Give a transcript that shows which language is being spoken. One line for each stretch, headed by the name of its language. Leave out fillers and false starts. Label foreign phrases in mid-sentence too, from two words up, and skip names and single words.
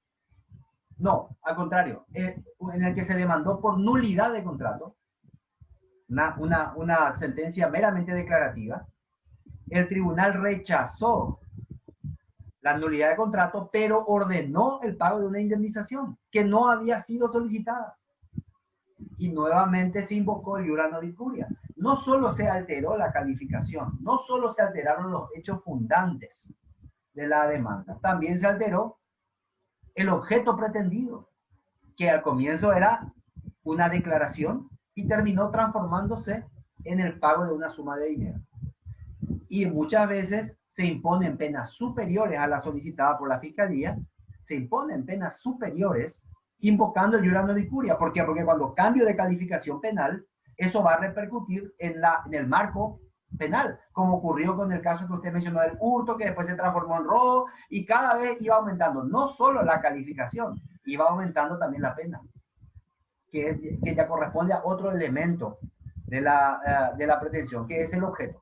Spanish: No, al contrario, en el que se demandó por nulidad de contrato, una sentencia meramente declarativa. El tribunal rechazó la nulidad de contrato, pero ordenó el pago de una indemnización que no había sido solicitada. Y nuevamente se invocó el
Latin: iura non curia.
Spanish: No solo se alteró la calificación, no solo se alteraron los hechos fundantes de la demanda, también se alteró el objeto pretendido, que al comienzo era una declaración y terminó transformándose en el pago de una suma de dinero. Y muchas veces se imponen penas superiores a la solicitada por la Fiscalía, se imponen penas superiores invocando el
Latin: iura non curia.
Spanish: ¿Por qué? Porque cuando cambio de calificación penal, eso va a repercutir en el marco penal, como ocurrió con el caso que usted mencionó del hurto, que después se transformó en robo, y cada vez iba aumentando, no solo la calificación, iba aumentando también la pena, que ya corresponde a otro elemento de la pretensión, que es el objeto.